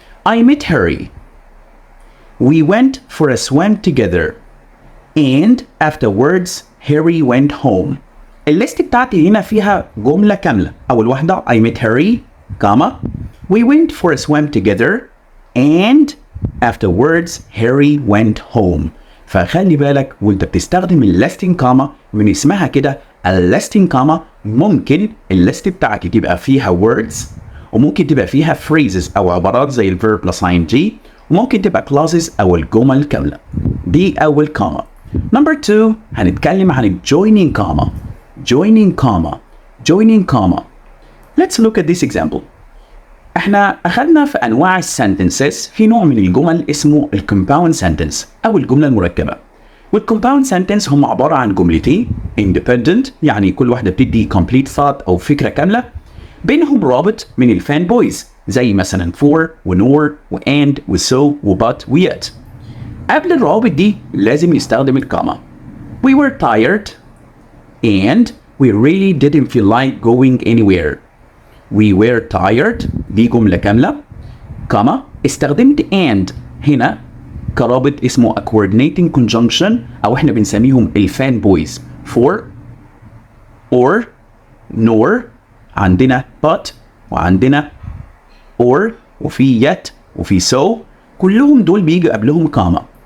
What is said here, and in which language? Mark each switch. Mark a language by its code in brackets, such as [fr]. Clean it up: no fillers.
[en] I met Harry. We went for a swim together and afterwards Harry went home. [ar] الليست بتاعتي هنا فيها جملة كاملة. أول واحدة [en] I met Harry, comma, we went for a swim together and afterwards Harry went home. [ar] فخلي بالك وانت بتستخدم الليستنج كاما من اسمها كده الليستنج كاما ممكن الليست بتاعتي تبقى فيها words وممكن تبقى فيها phrases أو عبارات زي الverb plus ing وممكن تبقى clauses أو الجمل كاملة. دي أول كاما. [en] Number 2 [ar] هنتكلم عن [en] joining comma. Joining comma. Joining comma. Let's look at this example. [ar] احنا اخذنا في انواع السنتنسز في نوع من الجمل اسمه الكومباوند سنتنس او الجمله المركبه. والكومباوند سنتنس هم عباره عن جملتين independent يعني كل واحده بتدي [en] complete thought [ar] او فكره كامله بينهم رابط من الفان بويز زي مثلا for ونور وand وso وبut وyet. قبل الروابط دي لازم نستخدم الكاما. [en] We were tired and we really didn't feel like going anywhere. We were tired [ar] دي جملة كاملة كما استخدمت and هنا كرابط اسمه [en] a coordinating conjunction [ar] أو احنا بنسميهم الفان بويز for or nor عندنا but وعندنا or وفي yet وفي so كلهم دول بيجي قبلهم كاما.